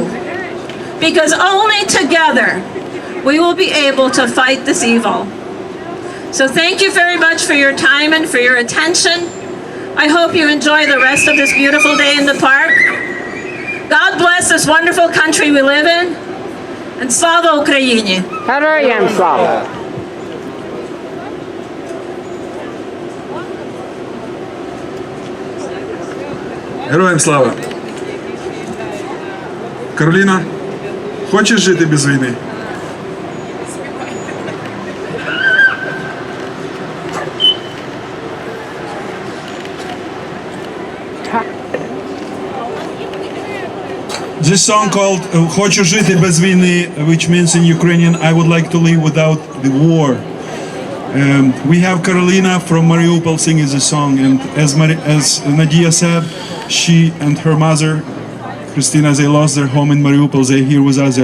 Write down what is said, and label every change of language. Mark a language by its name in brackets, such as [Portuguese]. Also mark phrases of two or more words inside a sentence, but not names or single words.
[English] Because only together we will be able to fight this evil. So thank you very much for your time and for your attention. I hope you enjoy the rest of this beautiful day in the park. God bless this wonderful country we live in. [Ukrainian] And слава Україні! Героям слава! Героям слава! Кароліна, хочеш жити без війни? [English] This song called [Ukrainian] "Хочу жити без війни," [English] which means in Ukrainian, I would like to live without the war. We have Carolina from Mariupol singing the song, and as Nadia said, she and her mother, Christina, they lost their home in Mariupol. They're here with us.